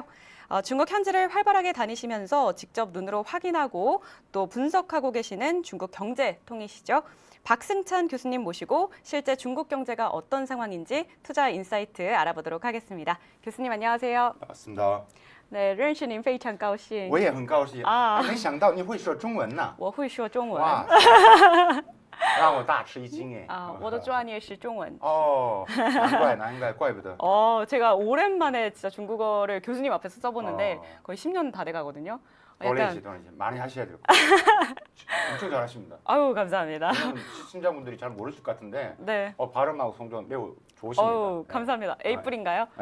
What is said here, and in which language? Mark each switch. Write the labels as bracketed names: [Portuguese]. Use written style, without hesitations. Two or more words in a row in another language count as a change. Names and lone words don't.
[Korean] 중국 현지를 활발하게 다니시면서 직접 눈으로 확인하고 또 분석하고 계시는 중국 경제 통이시죠. 박승찬 교수님 모시고 실제 중국 경제가 어떤 상황인지 투자 인사이트 알아보도록 하겠습니다. 교수님 안녕하세요. 반갑습니다. 네, [Chinese] 认识您非常高兴。我也很高兴啊没想到你会说中文呢。我会说中文。哇，让我大吃一惊哎。我的专业是中文。哦，难怪，怪不得。 [Korean] 제가 오랜만에 진짜 중국어를 교수님 앞에서 써보는데 어. 거의 10년 다 돼가거든요. 도래지 많이 하셔야 돼요. 엄청 잘하십니다. 아유, 감사합니다. 왜냐면 시청자분들이 잘 모르실 것 같은데 네. 발음하고 성조는 매우 좋으십니다. 어우, 감사합니다. 네. A뿔인가요?